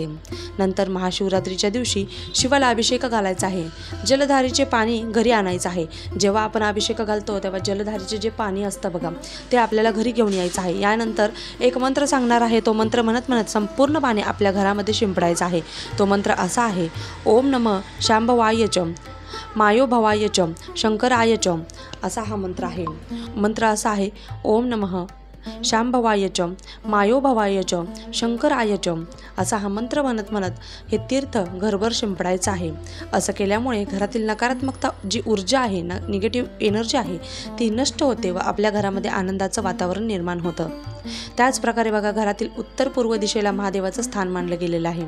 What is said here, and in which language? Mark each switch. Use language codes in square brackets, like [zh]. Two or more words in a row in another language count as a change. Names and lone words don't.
[mr] नंतर महाशिवरात्रीच्या दिवशी शिवाला अभिषेक घालायचा आहे. जलधारीचे पाणी घरी आणायचं आहे. जेव्हा आपण अभिषेक घालतो तेव्हा जलधारीचे जे पाणी असतं बघा, ते आपल्याला घरी घेऊन यायचं आहे. यानंतर एक मंत्र सांगणार आहे. तो मंत्र म्हणत संपूर्ण पाणी आपल्या घरामध्ये शिंपडायचं आहे. तो मंत्र असा आहे: [sa] ओम नमः शांभवाय च मायो भवाय च शंकराय च [mr] असा हा मंत्र आहे. मंत्र असा आहे, [sa] ओम नमः शांभवाय च मायो भवाय च शंकराय च [mr] असा हा मंत्र म्हणत म्हणत हे तीर्थ घरभर शिंपडायचं आहे. असं केल्यामुळे घरातील नकारात्मकता जी ऊर्जा आहे ना, [en] negative energy [mr] आहे ती नष्ट होते व आपल्या घरामध्ये आनंदाचं वातावरण निर्माण होतं. त्याचप्रकारे बघा, घरातील उत्तर पूर्व दिशेला महादेवाचं स्थान मानलं गेलेलं आहे.